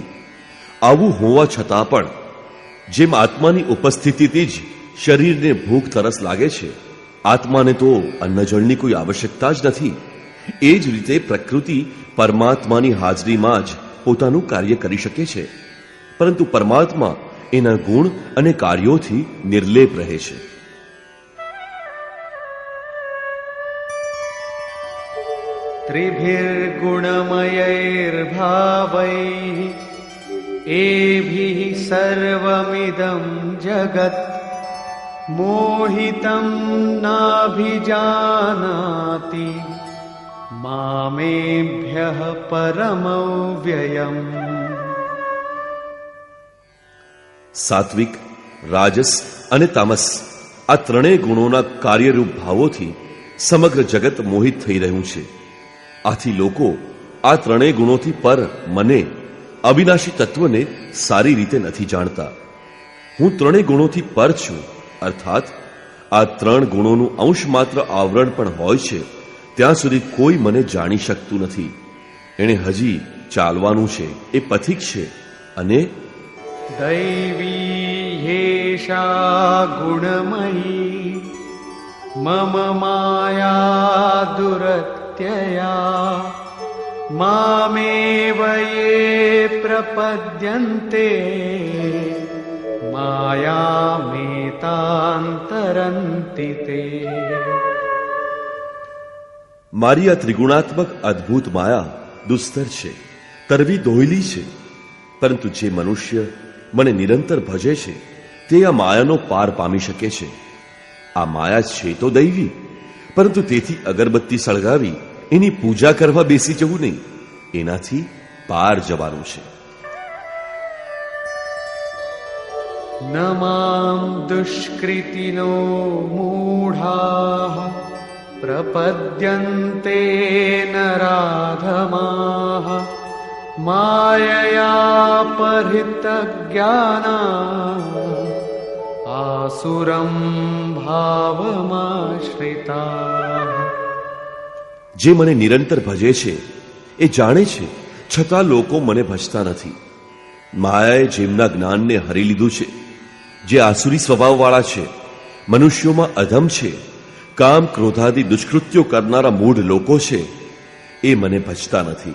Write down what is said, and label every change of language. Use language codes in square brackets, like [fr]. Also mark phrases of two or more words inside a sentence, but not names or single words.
[gu] આવું હોવા છતાં પણ જેમ આત્માની ઉપસ્થિતિથી જ શરીરને ભૂખ તરસ લાગે છે, આત્માને તો અન્નજળની કોઈ આવશ્યકતા જ નથી. એ જ રીતે પ્રકૃતિ પરમાત્માની હાજરીમાં જ પોતાનું કાર્ય કરી શકે છે, પરંતુ પરમાત્મા એના ગુણ અને કાર્યોથી નિર્લેપ રહે છે. [sa] त्रिभिर्गुणमयैर्भावैः एभिः सर्वमिदं जगत् मोहितं नाभिजानाति मामेभ्यः परमव्ययम्। [gu] સાત્વિક, રાજસ અને તામસ આ ત્રણેય ગુણોના કાર્યરૂપ ભાવોથી સમગ્ર જગત મોહિત થઈ રહ્યું છે. આથી લોકો આ ત્રણેય ગુણોથી પર મને, અવિનાશી તત્વને સારી રીતે નથી જાણતા. હું ત્રણેય ગુણોથી પર છું, અર્થાત આ ત્રણ ગુણોનું અંશ માત્ર આવરણ પણ હોય છે ત્યાં સુધી કોઈ મને જાણી શકતું નથી. એણે હજી ચાલવાનું છે, એ પથિક છે. અને [sa] दैवी ह्येषा गुणमयी मम माया दुरत्यया मामेव ये प्रपद्यन्ते मायामेतान्तरन्ति ते। [gu] મારી આ ત્રિગુણાત્મક અદ્ભુત માયા દુસ્તર છે, તરવી દોહલી છે. પરંતુ જે મનુષ્ય મને નિરંતર ભજે છે તે આ માયાનો પાર પામી શકે છે. આ માયા છે તો દૈવી, પરંતુ તેથી અગરબત્તી સળગાવી એની પૂજા કરવા બેસી જવું નહીં. એનાથી પાર જવાનું છે. [sa] न मां दुष्कृतिनो मूढाः प्रपद्यन्ते नराधमाः मायया परितज्ञाना आसुरं भावमाश्रिताः। [gu] જે મને નિરંતર ભજે છે એ જાણે છે, છતાં લોકો મને ભજતા નથી. માયાએ જેમના જ્ઞાનને હરી લીધું છે, જે આસુરી સ્વભાવવાળા છે, મનુષ્યોમાં અધમ છે, કામ ક્રોધાદિ દુષ્કૃત્યો કરનારા મૂઢ લોકો છે, એ મને ભજતા નથી.